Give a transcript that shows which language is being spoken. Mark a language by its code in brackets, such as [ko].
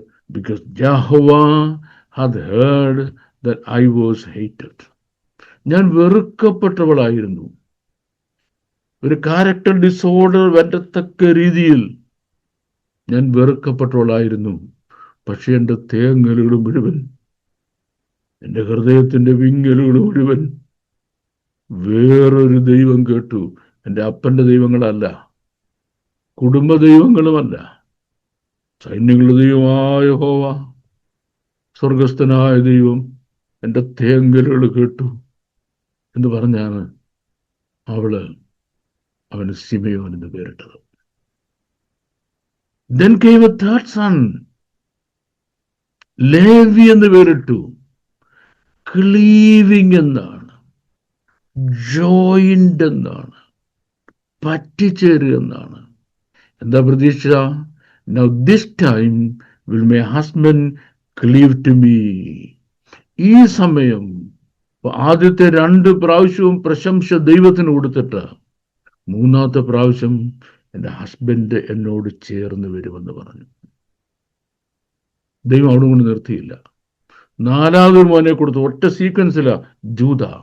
[en] Because Jehovah had heard that I was hated. [ml] ഞാൻ വെറുക്കപ്പെട്ടവളായിരുന്നു. ഒരു character disorder വരത്തക്ക രീതിയിൽ ഞാൻ വെറുക്കപ്പെട്ടവളായിരുന്നു. പക്ഷെ എൻ്റെ തേങ്ങലുകൾ മുഴുവൻ, എൻ്റെ ഹൃദയത്തിന്റെ വിങ്ങലുകൾ മുഴുവൻ വേറൊരു ദൈവം കേട്ടു. എൻ്റെ അപ്പന്റെ ദൈവങ്ങളല്ല, കുടുംബ ദൈവങ്ങളുമല്ല, സൈന്യങ്ങളുടെ ദൈവമായ യഹോവ, സ്വർഗസ്ഥനായ ദൈവം എൻ്റെ തേങ്ങലുകൾ കേട്ടു എന്ന് പറഞ്ഞാണ് അവന് സിമെയോൻ എന്ന് പേരിട്ടത്. [en] Then came a third son, [ml] Levi എന്ന് പേരിട്ടു. ക്ലീവിംഗ് എന്നാണ്, ജോയിന്റ് എന്നാണ്, പറ്റിച്ചേരുക എന്നാണ്. എന്താ പ്രതീക്ഷ? [en] Now this time will my husband cleave to me. [ml] ഈ സമയം ആദ്യത്തെ 2 പ്രാവശ്യവും പ്രശംസ ദൈവത്തിന് കൊടുത്തിട്ട്, മൂന്നാമത്തെ പ്രാവശ്യം എൻ്റെ ഹസ്ബൻഡ് എന്നോട് ചേർന്ന് വരുമെന്ന് പറഞ്ഞു. ദൈവം അവിടെ കൊണ്ട് നിർത്തിയില്ല. 4ാമതൊരു മോനെ കൊടുത്തു. ഒറ്റ സീക്വൻസിലാ. ജൂദ.